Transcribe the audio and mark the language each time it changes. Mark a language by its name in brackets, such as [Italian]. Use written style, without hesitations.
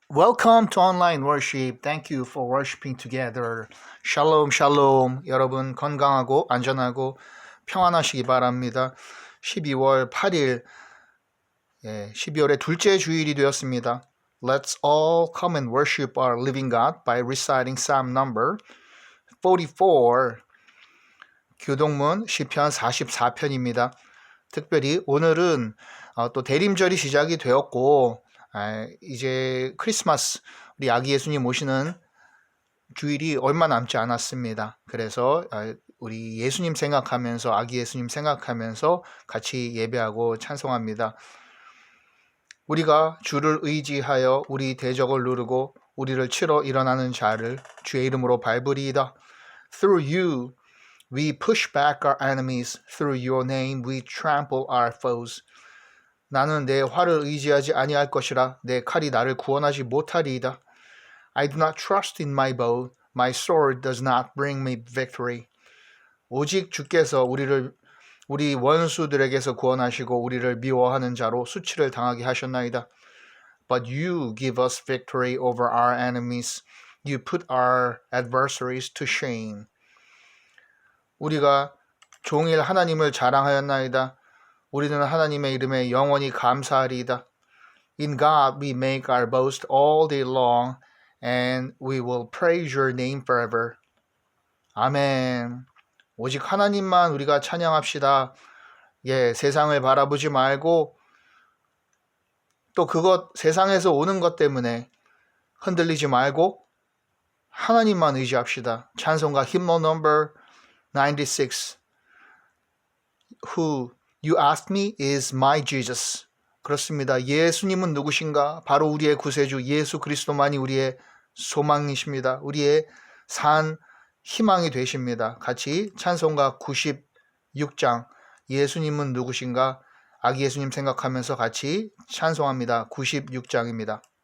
[English] Welcome to online worship. Thank you for worshiping together. [Korean] 샬롬 샬롬. 여러분 건강하고 안전하고 평안하시기 바랍니다. 12월 8일 12월의 둘째 주일이 되었습니다. [English] Let's all come and worship our living God by reciting Psalm number 44. [Korean] 교동문 시편 44편입니다. 특별히 오늘은 또 대림절이 시작이 되었고 이제 크리스마스 우리 아기 예수님 오시는 주일이 얼마 남지 않았습니다. 그래서 우리 예수님 생각하면서 아기 예수님 생각하면서 같이 예배하고 찬송합니다. 우리가 주를 의지하여 우리 대적을 누르고 우리를 치러 일어나는 자를 주의 이름으로 밟으리이다. [English] Through you we push back our enemies. Through your name we trample our foes. [Korean] 나는 내 활을 의지하지 아니할 것이라 내 칼이 나를 구원하지 못하리이다. [English] I do not trust in my bow. My sword does not bring me victory. [Korean] 오직 주께서 우리 원수들에게서 구원하시고 우리를 미워하는 자로 수치를 당하게 하셨나이다. [English] But you give us victory over our enemies. You put our adversaries to shame. [Korean] 우리가 종일 하나님을 자랑하였나이다. 우리는 하나님의 이름에 영원히 감사하리이다. [English] In God we make our boast all day long, and we will praise your name forever. [Korean] 아멘. 오직 하나님만 우리가 찬양합시다. 세상을 바라보지 말고 또 그것 세상에서 오는 것 때문에 흔들리지 말고 하나님만 의지합시다. [English] 찬송가 hymnal number 96. Who you asked me is my Jesus. [Korean] 그렇습니다. 예수님은 누구신가? 바로 우리의 구세주 예수 그리스도만이 우리의 소망이십니다. 우리의 산 희망이 되십니다. 같이 찬송가 96장 예수님은 누구신가? 아기 예수님 생각하면서 같이 찬송합니다. 96장입니다.